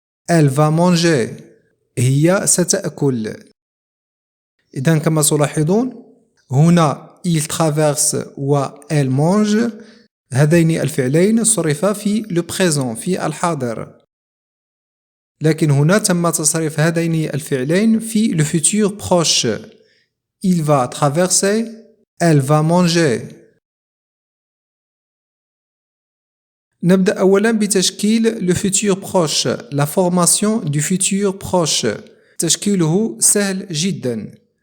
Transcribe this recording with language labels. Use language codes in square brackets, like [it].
[fr] elle va manger [ar] هي ستأكل. إذن كما تلاحظون هنا [fr] il traverse [ar] و [fr] elle mange [ar] هذين الفعلين صرفا في le présent في الحاضر، لكن هنا تم تصريف هذين الفعلين في le futur proche. [fr] il va traverser elle va manger. [ar] نبدأ أولا بتشكيل le futur proche. [fr] la formation du futur proche [ar] تشكيله سهل جدا.